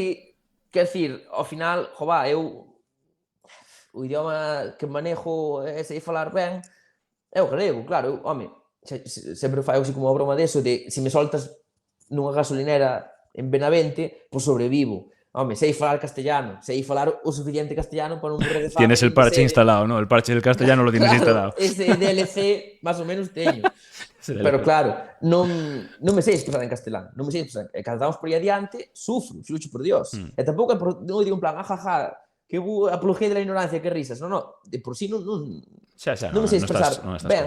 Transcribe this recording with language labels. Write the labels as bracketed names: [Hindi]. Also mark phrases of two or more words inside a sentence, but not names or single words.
[Galician] Sí, quer decir, ao final, jová, eu o idioma que manejo e sei falar ben é o galego, claro, home, sempre fai así como a broma deso de se me soltas nunha gasolinera en Benavente, pois sobrevivo. Home, sei falar castellano, sei falar o suficiente castellano para non morrer de fame. [Spanish] Tienes el parche instalado, ¿no? El parche del castellano lo tienes instalado. [Galician] Ese DLC máis ou menos teño. Pero claro, non me sei expresar en castelán, non me sei expresar. E cando estamos por aí adiante, sufro, xucho por Dios. E tampouco non digo en plan, ajaja, que [Spanish] apología de la ignorancia, [Galician] que risas. Non, de por sí non me sei expresar ben.